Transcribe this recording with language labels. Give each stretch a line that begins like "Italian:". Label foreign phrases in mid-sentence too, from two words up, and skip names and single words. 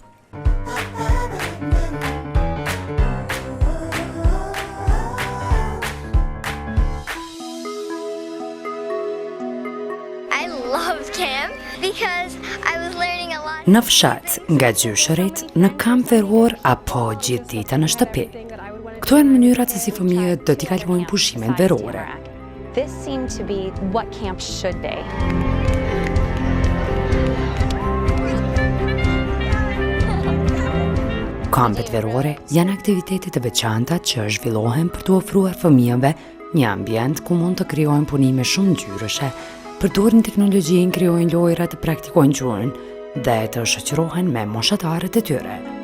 Albanian: Në fshat, nga gjyshërit, në kamp veror apo gjithë dita në shtëpi. Këto janë mënyrat se si fëmijët do t'i kalojnë pushimet verore.
English: This seemed to be what camp should be.
Albanian: Kampet verore janë aktivitetet e veçanta që zhvillohen për të ofruar fëmijëve një ambient ku mund të krijojnë punime shumë ngjyrëshe, përdorin teknologjinë, krijojnë lojra, të praktikojnë gjuhën dhe të shoqërohen me moshatarët e tyre.